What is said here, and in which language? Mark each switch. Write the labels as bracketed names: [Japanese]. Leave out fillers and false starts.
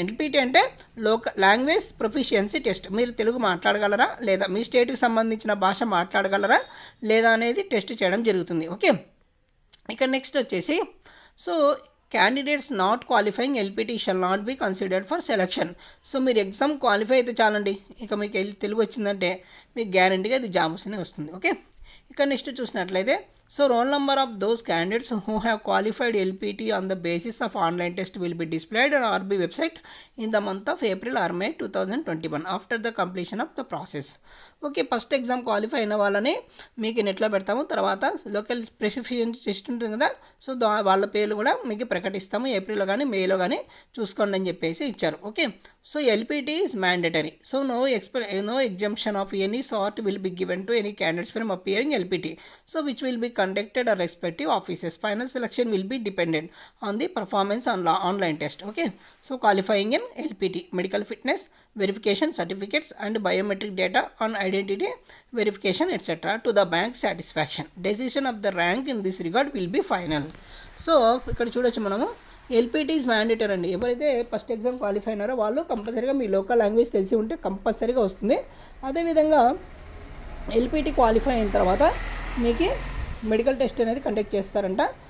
[Telugu] LPT అంటే language proficiency test. మీరు తెలుగు మాట్లాడగలరా లేదా, మీ స్టేట్కి సంబంధించిన భాష మాట్లాడగలరా లేదా అనేది టెస్ట్ చేయడం జరుగుతుంది. [English] okay, [Telugu] ఇక నెక్స్ట్ వచ్చేసి [English] So candidates not qualifying LPT shall not be considered for selection. [Telugu] So మీరు ఎగ్జామ్ క్వాలిఫై అయితే చాలండి, ఇక మీకు తెలుగు వచ్చిందంటే మీకు గ్యారంటీగా ఇది జాబ్ వస్తూనే వస్తుంది. ఓకే, ఇక నెక్స్ట్ చూసినట్లయితే [English] So roll number of those candidates who have qualified LPT on the basis of online test will be displayed on RB website in the month of April or May 2021 after the completion of the process. [Telugu] Okay, first exam qualify అయిన వాళ్ళని మీకు నెట్లో పెడతాము. తర్వాత local specification test ఉంటుంది కదా, so వాళ్ళ పేర్లు కూడా మీకు ప్రకటిస్తాము ఏప్రిల్లో కానీ మేలో కానీ చూసుకోండి అని చెప్పేసి ఇచ్చారు. [English] Okay, so LPT is mandatory. So no exemption of any sort will be given to any candidates from appearing LPT, so which will be conducted at respective offices. Final selection will be dependent on the performance on online test. Okay, so qualifying in LPT, medical fitness verification certificates and biometric data on identity verification etc. to the bank satisfaction. Decision of the rank in this regard will be final. [Telugu] So ఇక్కడ చూడొచ్చు మనము [English] LPT is mandatory [Telugu] అండి. ఎవరైతే first exam qualify అయినారో వాళ్ళు కంపల్సరీగా మీ local language తెలిసి ఉంటే కంపల్సరీగా వస్తుంది. అదేవిధంగా ఎల్పిటి క్వాలిఫై అయిన తర్వాత మీకు మెడికల్ టెస్ట్ అనేది కండక్ట్ చేస్తారంట.